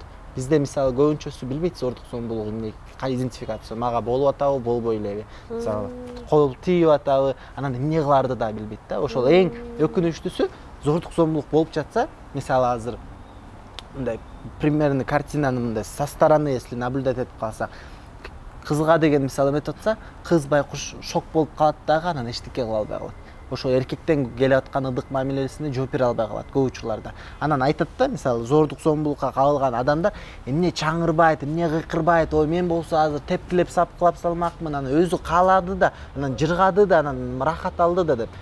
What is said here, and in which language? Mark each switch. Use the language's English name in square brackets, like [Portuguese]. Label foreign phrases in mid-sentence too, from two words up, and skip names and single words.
[Kyrgyz] Бизде мисалы көбүнчөсү билбейт зордук, зомбулук эмне, идентификация. Мага болуп атабы, болбой элеби. Мисалы кол тийип атабы, анан эмне кыларды да билбейт да. Ошол эң өкүнүчтүүсү, зордук, зомбулук болуп жатса, мисалы азыр мындай примерный картинаны мындай [Russian] со стороны если наблюдать [Kyrgyz] этип калсак, кызга деген мисалы эметип атса, кыз байкуш шок болуп калат дагы, анан эчтеке кыла албай калат. Ошо эркектен келип аткан ыдык мамилесине жооп бере албай калат көп учурларда. Анан айтат да, мисалы зордук, зомбулукка кабылган адамдар эмне чаңырбайт, эмне кыйкырбайт, ой мен болсо азыр тепкилеп сапкылап салмакмын, анан өзү каалады да, анан жыргады да, анан рахат алды да деп.